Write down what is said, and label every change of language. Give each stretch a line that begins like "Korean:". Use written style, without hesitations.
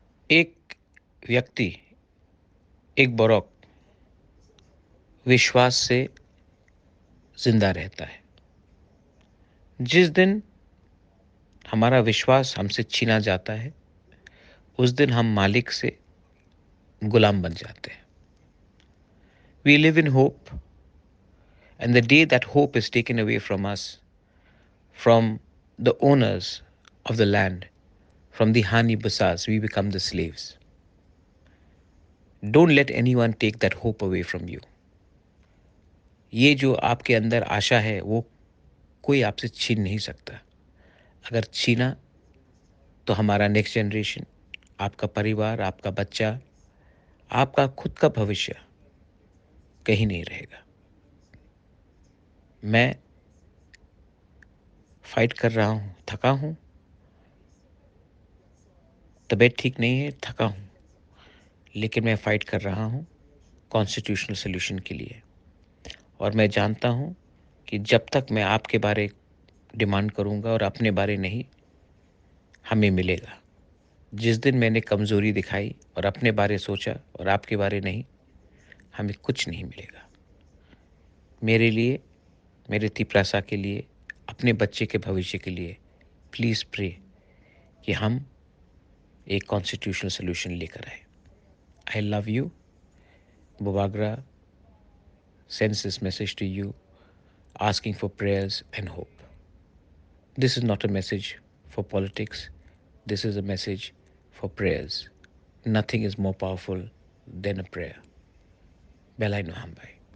Hindi: एक व्यक्ति, एक बौरक विश्वास से जिंदा रहता है। जिस दिन हमारा विश्वास हमसे छीना जाता है, उस दिन हम मालिक से गुलाम बन जाते हैं।
English: We live in hope, and the day that hope is taken away from us, from the owners of the land, from the Hani Basas, we become the slaves. Don't let anyone take that hope away from you.
Hindi: ये जो आपके अंदर आशा है, वो कोई आपसे छीन नहीं सकता। अगर छीना तो हमारा नेक्स्ट जनरेशन, आपका परिवार, आपका बच्चा, आपका खुद का भविष्य कहीं नहीं रहेगा। मैं फाइट कर रहा हूँ, थका हूँ, तबीयत ठीक नहीं है, थका हूँ, लेकिन मैं फाइट कर रहा हूँ कॉन्स्टिट्यूशनल सॉल्यूशन के लिए। और मैं जानता हूँ कि जब तक मैं आपके बारे डिमांड करूँगा और अपने बारे नहीं, हमें मिलेगा। जिस दिन मैंने कमज़ोरी दिखाई और अपने बारे सोचा और आपके बारे नहीं, हमें कुछ नहीं मिलेगा। मेरे लिए, मेरे तिपरासा के लिए, अपने बच्चे के भविष्य के लिए प्लीज़ प्रे कि हम एक कॉन्स्टिट्यूशनल सॉल्यूशन लेकर आए।
English: I love you. बुबागरा sends this message to you asking for prayers and hope. This is not a message for politics. This is a message for prayers. Nothing is more powerful than a prayer. Belai Noham bhai.